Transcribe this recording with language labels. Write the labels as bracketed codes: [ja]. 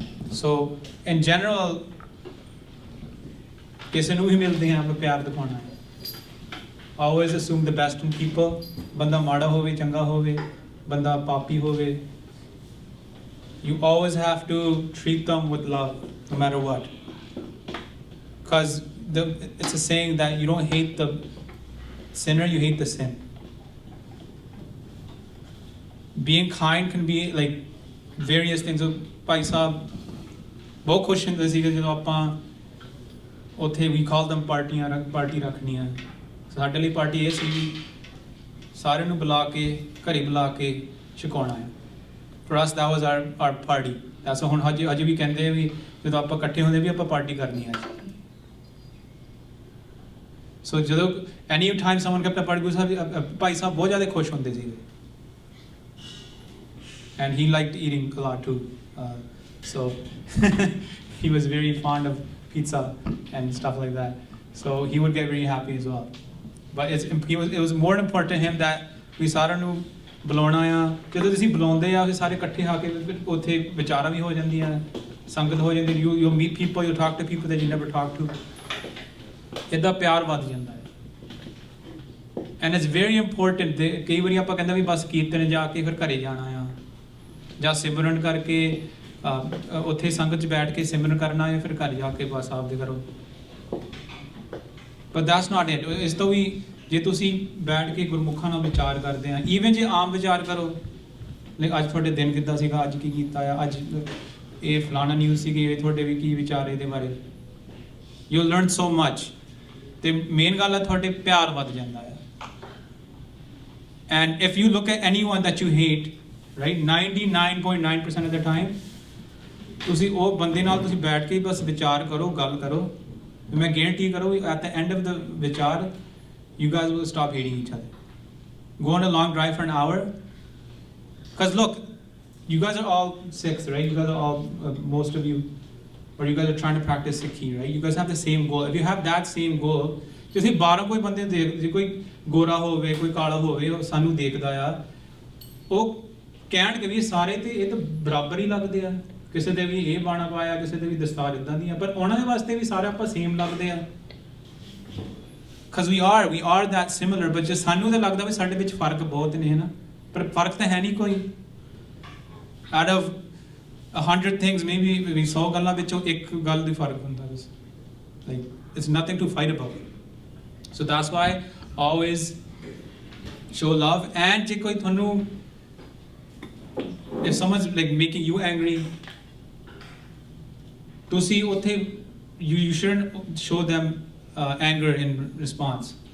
[en] So in general, [pa] ਕਿਸੇ ਨੂੰ ਵੀ ਮਿਲਦੇ ਹਾਂ ਆਪਾਂ ਪਿਆਰ ਦਿਖਾਉਣਾ ਹੈ. [en] Always assume the best in people. [pa] ਬੰਦਾ ਮਾੜਾ ਹੋਵੇ ਚੰਗਾ ਹੋਵੇ, ਬੰਦਾ ਪਾਪੀ ਹੋਵੇ, [en] you always have to treat them with love no matter what. Because it's a saying that you don't hate the sinner, you hate the sin. Being kind can be like various things. So [pa] Bhai Sahib ਬਹੁਤ ਖੁਸ਼ ਹੁੰਦੇ ਸੀਗੇ ਜਦੋਂ ਆਪਾਂ ਉੱਥੇ [en] we call them [pa] party ਰੱਖਣੀਆਂ. ਸਾਡੇ ਲਈ ਪਾਰਟੀ ਇਹ ਸੀ ਸਾਰਿਆਂ ਨੂੰ ਬੁਲਾ ਕੇ ਘਰੇ ਬੁਲਾ ਕੇ ਛਕਾਉਣਾ ਹੈ. [en] For us that was our party. That's [pa] ਹੁਣ ਅੱਜ ਵੀ ਕਹਿੰਦੇ ਵੀ ਜਦੋਂ ਆਪਾਂ ਇਕੱਠੇ ਹੁੰਦੇ ਵੀ ਆਪਾਂ ਪਾਰਟੀ ਕਰਨੀ ਹੈ. [en] So [pa] ਜਦੋਂ [en] any time someone kept a party, [pa] Guru Sahib Bhai Sahib ਬਹੁਤ ਜ਼ਿਆਦਾ ਖੁਸ਼ ਹੁੰਦੇ ਸੀਗੇ. [en] And he liked eating a lot too. So he was very fond of pizza and stuff like that. So he would get very happy as well. But it was more important to him that we [pa] ਸਾਰਿਆਂ ਨੂੰ ਬੁਲਾਉਣਾ ਆ. ਜਦੋਂ ਤੁਸੀਂ ਬੁਲਾਉਂਦੇ ਆ ਸਾਰੇ ਇਕੱਠੇ ਆ ਕੇ ਉੱਥੇ ਵਿਚਾਰਾਂ ਵੀ ਹੋ ਜਾਂਦੀਆਂ, ਸੰਗਤ ਹੋ ਜਾਂਦੀ. [en] You meet people, you talk to people that you never talk to. [pa] ਇੱਦਾਂ ਪਿਆਰ ਵੱਧ ਜਾਂਦਾ ਹੈ. [en] And it's very important. [pa] ਕਈ ਵਾਰੀ ਆਪਾਂ ਕਹਿੰਦੇ ਵੀ ਬਸ ਕੀਰਤਨ ਜਾ ਕੇ ਫਿਰ ਘਰੇ ਜਾਣਾ ਆ, ਜਾਂ ਸਿਮਰਨ ਕਰਕੇ ਉੱਥੇ ਸੰਗਤ 'ਚ ਬੈਠ ਕੇ ਸਿਮਰਨ ਕਰਨਾ ਹੈ, ਫਿਰ ਘਰ ਜਾ ਕੇ ਬਸ ਆਪਦੇ ਕਰੋ. [en] But that's not it. [pa] ਇਸ ਤੋਂ ਵੀ ਜੇ ਤੁਸੀਂ ਬੈਠ ਕੇ ਗੁਰਮੁਖਾਂ ਨਾਲ ਵਿਚਾਰ ਕਰਦੇ ਆ, ਈਵਨ ਜੇ ਆਮ ਵਿਚਾਰ ਕਰੋ, ਅੱਜ ਤੁਹਾਡੇ ਦਿਨ ਕਿੱਦਾਂ ਸੀਗਾ, ਅੱਜ ਕੀ ਕੀਤਾ ਆ, ਅੱਜ ਇਹ ਫਲਾਣਾ ਨਿਊਜ਼ ਸੀਗੀ, ਇਹ ਤੁਹਾਡੇ ਵੀ ਕੀ ਵਿਚਾਰ ਇਹਦੇ ਬਾਰੇ, [en] You learn so much. [pa] ਤੇ ਮੇਨ ਗੱਲ ਹੈ ਤੁਹਾਡੇ ਪਿਆਰ ਵੱਧ ਜਾਂਦਾ ਹੈ. [en] And if you look at anyone that you hate, right, 99.9% of the time, [pa] ਤੁਸੀਂ ਉਹ ਬੰਦੇ ਨਾਲ ਤੁਸੀਂ ਬੈਠ ਕੇ ਬਸ ਵਿਚਾਰ ਕਰੋ, ਗੱਲ ਕਰੋ, ਮੈਂ [en] guarantee [pa] ਕਰੋ [en] at the end of the ਵਿਚਾਰ you guys will stop hating each other. Go on a long drive for an hour. Because look, you guys are all Sikhs, right? You guys are all, most of you, or you guys are trying to practice Sikhi, right? You guys have the same goal. If you have that same goal, [pa] ਤੁਸੀਂ 12 ਕੋਈ ਬੰਦੇ ਦੇਖ, ਜੇ ਕੋਈ ਗੋਰਾ ਹੋਵੇ, ਕੋਈ ਕਾਲਾ ਹੋਵੇ, ਉਹ ਸਾਨੂੰ ਦੇਖਦਾ ਆ, ਉਹ ਕਹਿਣਗੇ ਵੀ ਸਾਰੇ ਤੇ ਇਹ ਤਾਂ ਬਰਾਬਰ ਹੀ ਲੱਗਦੇ ਆ, ਕਿਸੇ ਦੇ ਵੀ ਇਹ ਬਾਣਾ ਪਾਇਆ, ਕਿਸੇ ਦੇ ਵੀ ਦਸਤਾਰ ਇਦਾਂ ਦੀਆਂ, ਪਰ ਉਹਨਾਂ ਦੇ ਵਾਸਤੇ ਵੀ ਸਾਰੇ ਆਪਾਂ ਸੇਮ ਲੱਗਦੇ ਆ. [en] Because we are that similar, but just [pa] ਸਾਨੂੰ ਤਾਂ ਲੱਗਦਾ ਵੀ ਸਾਡੇ ਵਿੱਚ ਫਰਕ ਬਹੁਤ ਨੇ, ਹੈ ਨਾ, ਪਰ ਫਰਕ ਤਾਂ ਹੈ ਨਹੀਂ ਕੋਈ. [en] Out of 100 things, maybe [pa] 100 ਗੱਲਾਂ ਵਿੱਚੋਂ ਇੱਕ ਗੱਲ ਦੀ ਫਰਕ ਹੁੰਦਾ ਬਸ. [en] Like it's nothing to fight about. So that's why always show love. And [pa] ਜੇ ਕੋਈ ਤੁਹਾਨੂੰ, [en] if someone's like making you angry, [pa] ਤੁਸੀਂ ਉੱਥੇ [en] you shouldn't show them anger in response.